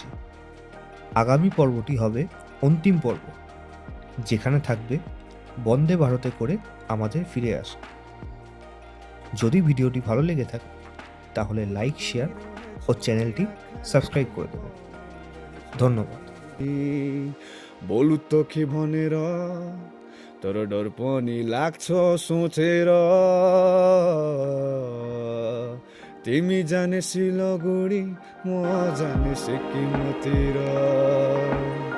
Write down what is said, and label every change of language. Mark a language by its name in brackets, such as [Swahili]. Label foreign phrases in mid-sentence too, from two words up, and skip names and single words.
[Bangla] আগামী পর্বটি হবে অন্তিম পর্ব, যেখানে থাকবে বন্দে ভারতে করে আমাদের ফিরে আসা। যদি ভিডিওটি ভালো লেগে থাকে তাহলে লাইক, শেয়ার ও চ্যানেলটি সাবস্ক্রাইব করে দেবেন। ধন্যবাদ। [Nepali] बोलु त के भनेर तर डर पनि लाग्छ सोचेर तिमी जाने सिलगढी म जाने सिक्किमतिर